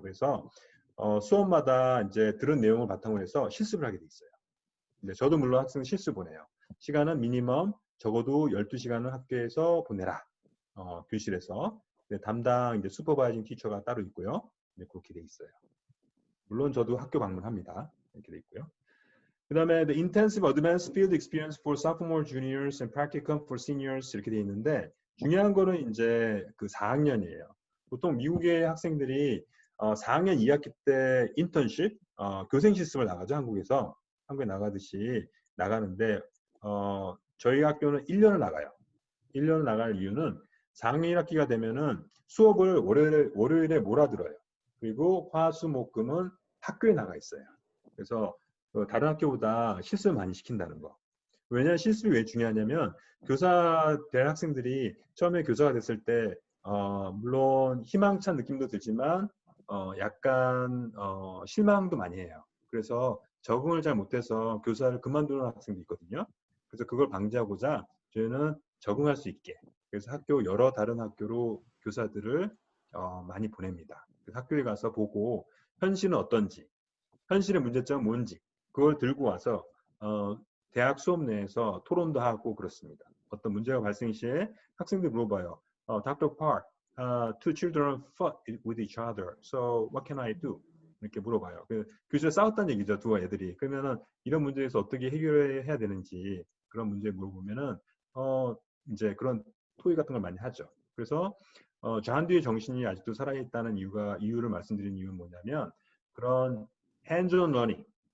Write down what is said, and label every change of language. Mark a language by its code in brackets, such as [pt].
[ko] 그래서 수업마다 이제 들은 내용을 바탕으로 해서 실습을 하게 돼 있어요. 근데 저도 물론 학생 실습 보내요. 시간은 미니멈 적어도 12시간을 학교에서 보내라. 교실에서. 담당 이제 슈퍼바이징 티처가 따로 있고요. 네, 그렇게 돼 있어요. 물론 저도 학교 방문합니다. 이렇게 돼 있고요. [en] 그 다음에 the intensive advanced field experience for sophomore, juniors and practicum for seniors [ko] 이렇게 돼 있는데 중요한 거는 이제 그 4학년이에요. 보통 미국의 학생들이 4학년 2학기 때 인턴십, 교생 실습을 나가죠. 한국에 나가듯이 나가는데 저희 학교는 1년을 나가요. 1년을 나갈 이유는 4학년 1학기가 되면은 수업을 월요일에 몰아들어요. 그리고 화수목금은 학교에 나가 있어요. 그래서 다른 학교보다 실습을 많이 시킨다는 거. 왜냐하면 실습이 왜 중요하냐면 교사 될 학생들이 처음에 교사가 됐을 때 물론 희망찬 느낌도 들지만 약간 실망도 많이 해요. 그래서 적응을 잘 못해서 교사를 그만두는 학생도 있거든요. 그래서 그걸 방지하고자 저희는 적응할 수 있게 그래서 여러 다른 학교로 교사들을 많이 보냅니다. 그래서 학교에 가서 보고 현실은 어떤지, 현실의 문제점은 뭔지 그걸 들고 와서 대학 수업 내에서 토론도 하고 그렇습니다. 어떤 문제가 발생 시에 학생들 물어봐요. [en] Dr. Park, two children fought with each other. So what can I do? [ko] 이렇게 물어봐요. 교실에 싸웠다는 얘기죠, 두 애들이. 그러면은 이런 문제에서 어떻게 해결해야 되는지 그런 문제 물어보면은 이제 그런 토의 같은 걸 많이 하죠. 그래서 좌한뒤의 정신이 아직도 살아있다는 이유를 말씀드린 이유는 뭐냐면 그런 hands-on learning,